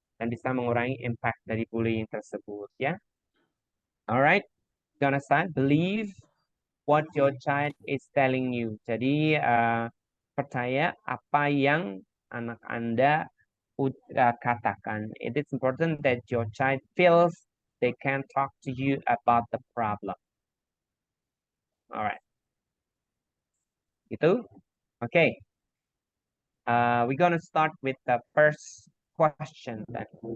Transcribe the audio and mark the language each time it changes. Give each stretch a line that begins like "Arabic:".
Indonesian: Dan bisa mengurangi impact dari bullying tersebut, ya.
English: Alright, gonna start. Believe what your child is telling you.
Indonesian: Jadi percaya apa yang anak Anda katakan.
English: It is important that your child feels they can talk to you about the problem. Alright. Gitu. Okay. We're gonna start with the first question then.